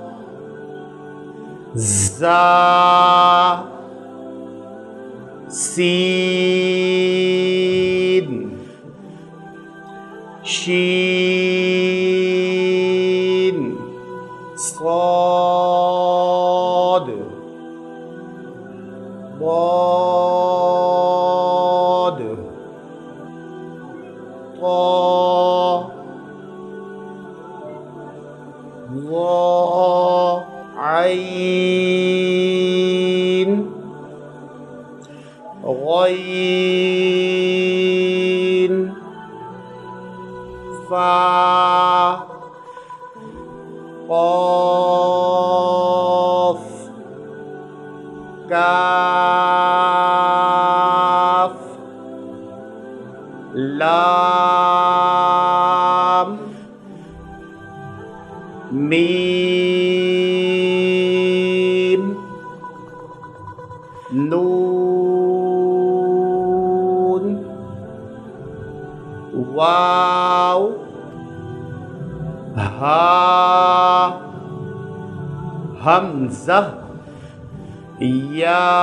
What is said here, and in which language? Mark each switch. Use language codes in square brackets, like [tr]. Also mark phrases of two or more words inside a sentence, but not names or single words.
[ar] ज़ा, سين، شين، صاد, ضاد، طا، ظا، عين، غين، فا، قاف، काफ, لام، ميم، نون، واو، ها، همزة، يا.